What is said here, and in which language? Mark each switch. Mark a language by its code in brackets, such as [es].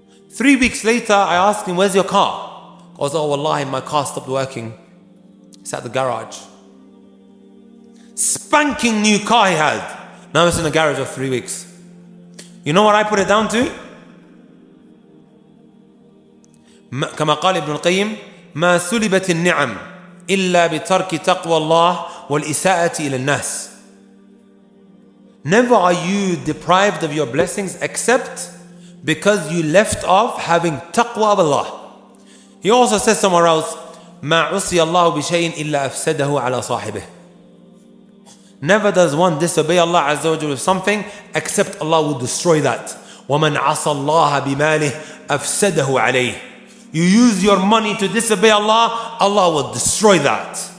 [en] 3 weeks later, I asked him, where's your car? He goes, oh wallahi, my car stopped working. It's at the garage. Spanking new car he had. Now it's in the garage of 3 weeks. You know what I put it down to? [ar] كما قال ابن القيم ما سلبت النعم إلا بترك تقوى الله والإساءة إلى الناس. [en] Never are you deprived of your blessings except because you left off having taqwa of Allah. He also says somewhere else [ar] ما عصي الله بشيء إلا أفسده على صاحبه. [en] Never does one disobey Allah Azza wa Jalla with something except Allah will destroy that. [ar] وَمَنْ عَصَى اللَّهَ بِمَالِهِ أَفْسَدَهُ عَلَيْهِ. [en] You use your money to disobey Allah, Allah will destroy that.